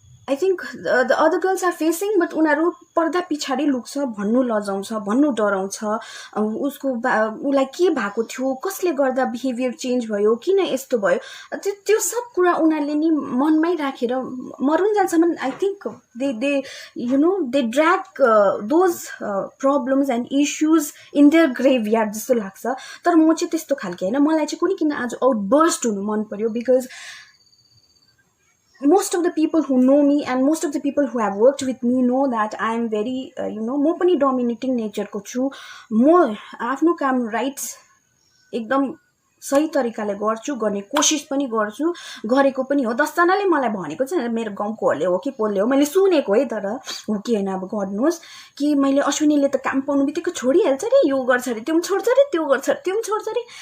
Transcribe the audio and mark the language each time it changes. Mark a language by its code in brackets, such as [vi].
[ne] I think the other girls are facing but उनीहरू पर्दा पछाडि लुक्छ, भन्नु लजाउँछ, भन्नु डराउँछ, उसलाई के भएको थियो, कसले गर्दा बिहेभियर चेन्ज भयो, किन यस्तो भयो, त्यो सब कुरा उनीहरूले नि मनमै राखेर मरुन्जेलसम्म I think दे दे drag those problems and issues in their ग्रेभयार्ड जस्तो लाग्छ। [en] तर म चाहिँ त्यस्तो खालके होइन, मलाई चाहिँ कुनै किन आज आउटबर्स्ट हुनु मन पर्यो because most of the people who know me and most of the people who have worked with me know that I am very म पनि dominating nature को छु। [ne] म आफ्नो काम राइट एकदम सही तरिकाले गर्छु, गर्ने कोसिस पनि गर्छु, गरेको पनि हो। 10 जनाले मलाई भनेको चाहिँ मेरो गाउँकोहरूले हो कि कसले हो, मैले सुनेको है, तर हो कि होइन अब गर्नुहोस् कि मैले अश्विनीले त काम पाउनु बित्तिकै छोडिहाल्छ रे, यो गर्छ अरे, त्यो पनि छोड्छ अरे, त्यो गर्छ अरे, त्यो पनि छोड्छ अरे।